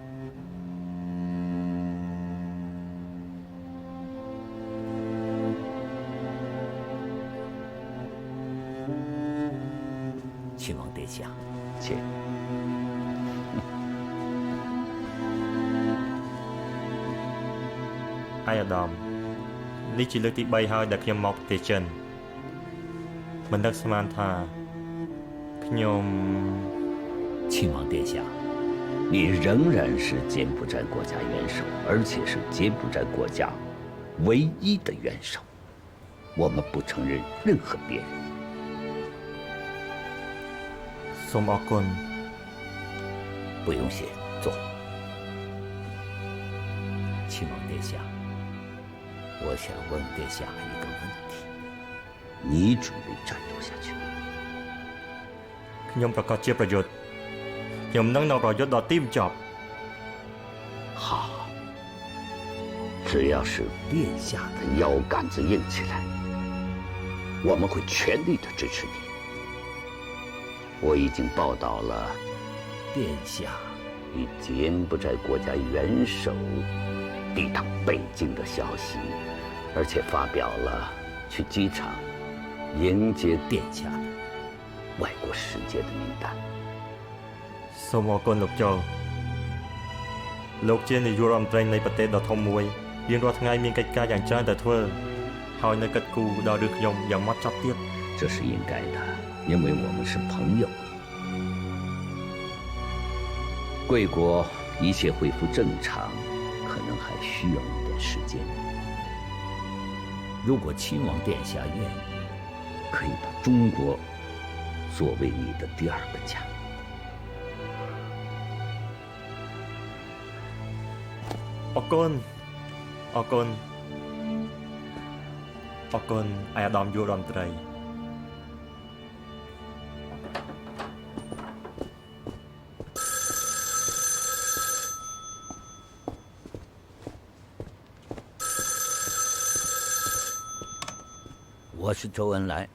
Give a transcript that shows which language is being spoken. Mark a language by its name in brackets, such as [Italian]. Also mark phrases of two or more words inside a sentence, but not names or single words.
[Chinese] 亲王殿下，请。 [Khmer] អាយឧត្តមនេះជាលើកទី3ហើយដែលខ្ញុំមកប្រទេសចិនមិននឹកស្មានថាខ្ញុំ [Chinese] 亲王殿下，你仍然是柬埔寨国家元首，而且是柬埔寨国家唯一的元首，我们不承认任何别人。 [Khmer] សូមអរគុណ [Chinese] 不用谢，坐。亲王殿下，我想问殿下一个问题：你准备战斗下去吗？ [Khmer] ខ្ញុំប្រកាសជាប្រយុទ្ធខ្ញុំនឹងនៅប្រយុទ្ធដល់ទីបញ្ចប់ [Chinese] 好，只要是殿下的腰杆子硬起来，我们会全力的支持你。我已经报道了殿下与柬埔寨国家元首抵达北京的消息，而且发表了去机场迎接殿下的外国使节的名单。 [Khmer] សូមអរគុណលោកចៅលោកជានាយករដ្ឋមន្ត្រីនៃប្រទេសដ៏ធំមួយរៀងរាល់ថ្ងៃមានកិច្ចការយ៉ាងច្រើនតែធ្វើហើយនៅកិត្តគូដល់ឬខ្ញុំយ៉ាងម៉ត់ចត់ទៀត [Chinese] 这是应该的，因为我们是朋友。贵国一切恢复正常，可能还需要一点时间。如果亲王殿下愿意，可以把中国作为你的第二个家。 [Khmer] អរគុណអរគុណអរគុណអាដាមយុរដ្ឋមន្ត្រី [Chinese] 我是周恩来。